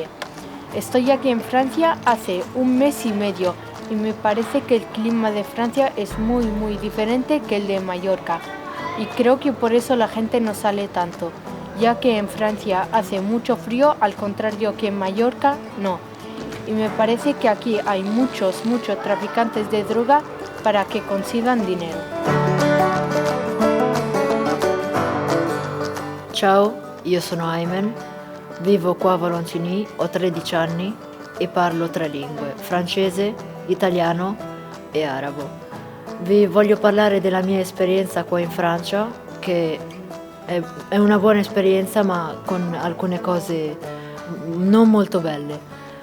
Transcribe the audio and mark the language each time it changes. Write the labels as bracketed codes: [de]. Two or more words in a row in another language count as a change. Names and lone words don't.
[es] Estoy aquí en Francia hace 1 mes y medio y me parece que el clima de Francia es muy diferente que el de Mallorca y creo que por eso la gente no sale tanto, ya que en Francia hace mucho frío al contrario que en Mallorca no. Y me parece que aquí hay muchos traficantes de droga para che consigan dinero. [it] Ciao, io sono Aymen, vivo qua a Volontini, ho 13 anni e parlo 3 lingue, francese, italiano e arabo. Vi voglio parlare della mia esperienza qua in Francia, che è una buona esperienza ma con alcune cose non molto belle.